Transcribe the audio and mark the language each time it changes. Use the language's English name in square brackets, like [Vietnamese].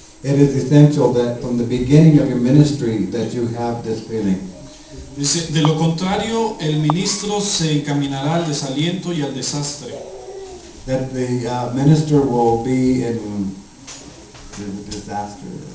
[English] it is essential that from the beginning of your ministry that you have this feeling. [Spanish] Dice, de lo contrario, el ministro se encaminará al desaliento y al desastre. [English] That the minister will be in disaster.